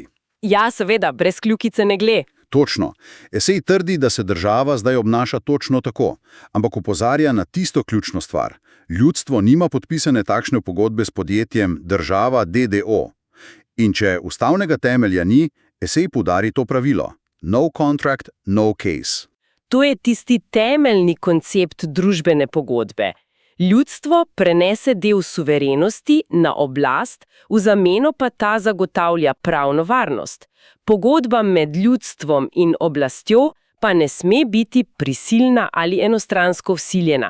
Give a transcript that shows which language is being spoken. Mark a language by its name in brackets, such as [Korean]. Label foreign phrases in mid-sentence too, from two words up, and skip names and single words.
[Slovenian] Ja, seveda, brez kljukice ne gre. Točno. Esej trdi, da se država zdaj obnaša točno tako, ampak opozarja na tisto ključno stvar. Ljudstvo nima podpisane takšne pogodbe s podjetjem država DDO. In če ustavnega temelja ni, esej poudari to pravilo. [English] No contract, no case. [Slovenian] To je tisti temeljni koncept družbene pogodbe. Ljudstvo prenese del suverenosti na oblast, v zameno pa ta zagotavlja pravno varnost. Pogodba med ljudstvom in oblastjo pa ne sme biti prisilna ali enostransko vsiljena.